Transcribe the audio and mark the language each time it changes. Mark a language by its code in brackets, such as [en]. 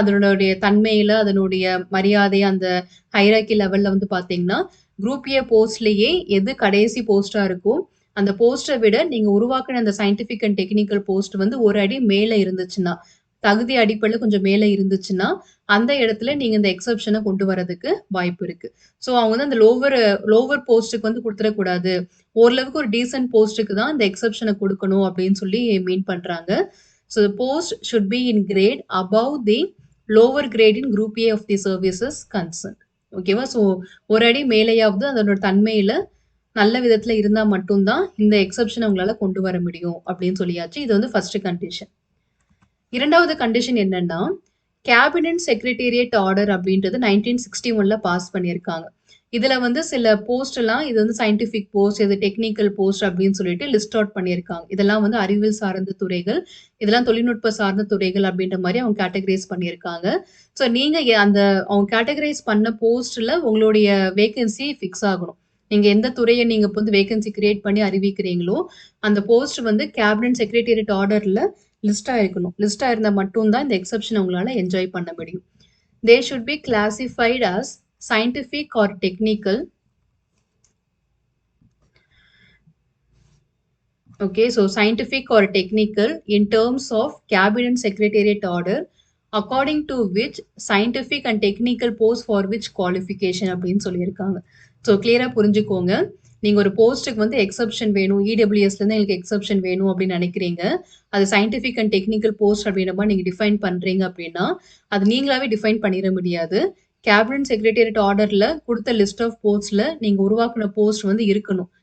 [ta] அதனுடைய தன்மையில, அதனுடைய மரியாதை, அந்த ஹைரார்கி லெவல்ல வந்து பார்த்தீங்கன்னா, குரூப் ஏ போஸ்ட்லயே எது கடைசி போஸ்ட்டா இருக்கோ, அந்த போஸ்ட்ட விட நீங்க உருவாக்குன அந்த சயன்டிஃபிக் அண்ட் டெக்னிக்கல் போஸ்ட் வந்து ஒரு அடி மேல இருந்துச்சுன்னா, தகுதி அடிப்படையில கொஞ்சம் மேல இருந்துச்சுன்னா, அந்த இடத்துல நீங்க இந்த எக்செப்ஷன கொண்டு வரதுக்கு வாய்ப்பு இருக்கு. ஸோ அவங்க வந்து அந்த லோவர் போஸ்ட்டுக்கு வந்து குடுத்துறக்கூடாது. ஓரளவுக்கு ஒரு டீசென்ட் போஸ்ட்டுக்கு தான் இந்த எக்செப்ஷன குடுக்கணும் அப்படின்னு சொல்லி மீன் பண்றாங்க. [en] So the post should be in grade above the lower grade in group A of the services concerned. [ta] ஓகேவா? ஸோ ஒரு அடி மேலேயாவது அதனோட தன்மையில நல்ல விதத்துல இருந்தா மட்டும் தான் இந்த எக்செப்ஷன உங்களால கொண்டு வர முடியும் அப்படின்னு சொல்லியாச்சு. இது வந்து ஃபர்ஸ்ட் கண்டிஷன். 2வது கண்டிஷன் என்னன்னா, கேபினட் செக்ரட்டேரியட் ஆர்டர் அப்படின்றது 1961ல பாஸ் பண்ணியிருக்காங்க. இதுல வந்து சில போஸ்ட் எல்லாம் இது வந்து சயன்டிஃபிக் போஸ்ட், இது டெக்னிக்கல் போஸ்ட் அப்படின்னு சொல்லிட்டு லிஸ்ட் அவுட் பண்ணியிருக்காங்க. இதெல்லாம் வந்து அறிவியல் சார்ந்த துறைகள், இதெல்லாம் தொழில்நுட்ப சார்ந்த துறைகள் அப்படின்ற மாரி அவங்க கேட்டகரைஸ் பண்ணியிருக்காங்க. ஸோ நீங்க அந்த அவங்க கேட்டகரைஸ் பண்ண போஸ்ட்ல உங்களுடைய வேக்கன்சி ஃபிக்ஸ் ஆகணும். நீங்க எந்த துறைய நீங்க இப்ப வந்து வேக்கன்சி கிரியேட் பண்ணி அறிவிக்கிறீங்களோ, அந்த போஸ்ட் வந்து கேபினட் செக்ரட்டேரியட் ஆர்டர்ல லிஸ்ட் ஆயிருக்கணும். லிஸ்ட் ஆயிருந்தா மட்டும் தான் இந்த எக்செப்ஷன உங்களால என்ஜாய் பண்ண முடியும். [en] They should be classified as scientific or technical. Okay, so scientific or technical in terms of cabinet secretariat order according to which scientific and technical post for which qualification [ta] அப்படின்னு சொல்லியிருக்காங்க. So கிளியரா புரிஞ்சுக்கோங்க. நீங்க ஒரு போஸ்ட்டுக்கு வந்து எக்ஸப்ஷன் வேணும், இடபிள்யூஎஸ்ல இருந்து எங்களுக்கு எக்ஸப்ஷன் வேணும் அப்படின்னு நினைக்கிறீங்க. அது சயின்டிஃபிக் அண்ட் டெக்னிக்கல் போஸ்ட் அப்படின்ற மாதிரி நீங்க டிஃபைன் பண்றீங்க அப்படின்னா, அது நீங்களாவே டிஃபைன் பண்ணிட முடியாது. கேபினட் செக்ரட்டேரியட் ஆர்டர்ல குடுத்த லிஸ்ட் ஆஃப் போஸ்ட்ல நீங்க உருவாக்குன போஸ்ட் வந்து இருக்கணும்.